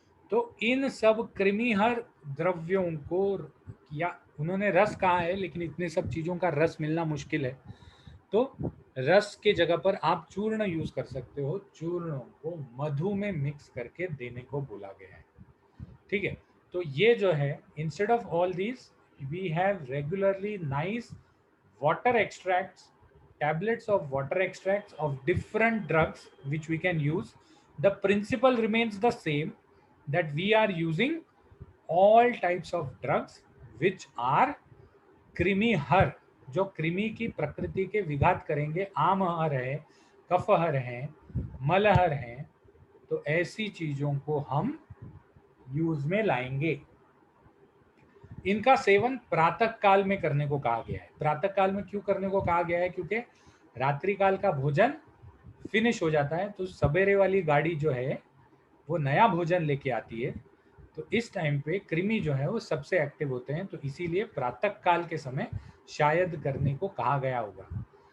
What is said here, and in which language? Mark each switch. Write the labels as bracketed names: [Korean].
[Hindi] तो इन सब कृमिहर द्रव्यों को, या उन्होंने रस कहा है लेकिन इतने सब चीजों का रस मिलना मुश्किल है, तो रस के जगह पर आप चूर्ण यूज कर सकते हो। चूर्णों को मधु में मिक्स करके देने को बोला गया है, ठीक है। तो ये जो है, [English] Instead of all this we have regularly nice water extracts, tablets of water extracts of different drugs which we can use. The principle remains the same, that we are using all types of drugs which are कृमिहर, [Hindi] जो कृमि की प्रकृति के विघात करेंगे। आमहर है, कफहर है, मलहर है, तो ऐसी चीजों को हम यूज में लाएंगे। इनका सेवन प्रातः काल में करने को कहा गया है। प्रातः काल में क्यों करने को कहा गया है? क्योंकि रात्रि काल का भोजन फिनिश हो जाता है, तो सवेरे वाली गाड़ी जो है वो नया भोजन लेके आती है, तो इस टाइम पे कृमि जो है वो सबसे एक्टिव होते हैं, तो इसीलिए प्रातः काल के समय शायद करने को कहा गया होगा।